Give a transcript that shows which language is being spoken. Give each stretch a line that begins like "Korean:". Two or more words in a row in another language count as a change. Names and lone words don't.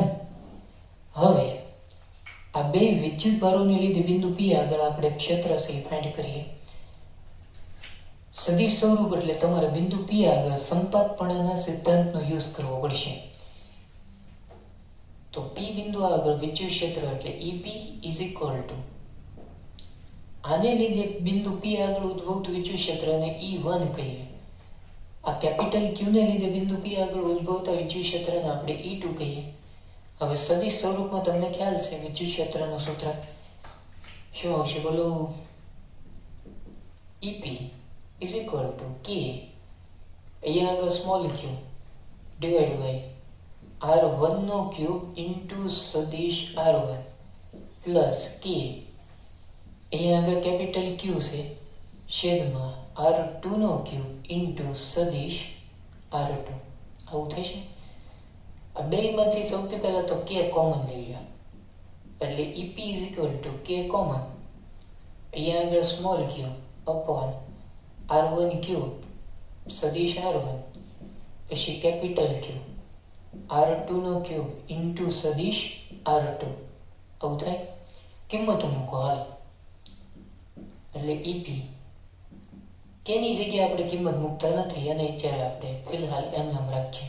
Gujarati: હવે આ બે વિદ્યુત ભારોને લીધે બિંદુ પી આગળ આપણે ક્ષેત્ર છે ફાઇન્ડ કરીએ. સદિશ સ્વરૂપ એટલે તમારે બિંદુ પી આગળ સંપાતપણાના સિદ્ધાંતનો યુઝ કરવો પડશે. તો પી બિંદુ આગળ વિદ્યુત ક્ષેત્ર એટલે EP
English: is equal to
Gujarati: આને લીધે બિંદુ પી આગળ ઉદ્ભવતું વિદ્યુત ક્ષેત્રને E1 કહીએ. આ
English: capital Q
Gujarati: ને લીધે બિંદુ પી આગળ ઉદ્ભવતા વિદ્યુત ક્ષેત્રને આપણે E2 કહીએ. હવે સદિશ સ્વરૂપમાં તમને ખ્યાલ છે વિદ્યુત ક્ષેત્રનું સૂત્ર શું આવશે બોલો? EP
English: is equal to
Gujarati: K અહીંયા આગળ
English: small q divide by R1
Gujarati: નો
English: cube into
Gujarati: સદિશ R1 પ્લસ K અહીંયા આગળ
English: capital Q
Gujarati: છે છેદમાં R2 નો
English: cube into
Gujarati: સદિશ R2. આવું થશે. આ બે માંથી સૌથી પહેલા તો K કોમન લઈ લો એટલે EP
English: is equal to
Gujarati: K કોમન અહીંયા આગળ
English: small q upon R1 cube
Gujarati: સદિશ R1 પછી
English: capital Q
Gujarati: R2 નો
English: cube into
Gujarati: સદિશ R2. આવું થાય. કિંમતો મૂકો હાલ એટલે EP કેની જગ્યાએ આપણે કિંમત મૂકતા નથી અને અત્યારે આપણે ફિલહાલ એમ નામ રાખીએ.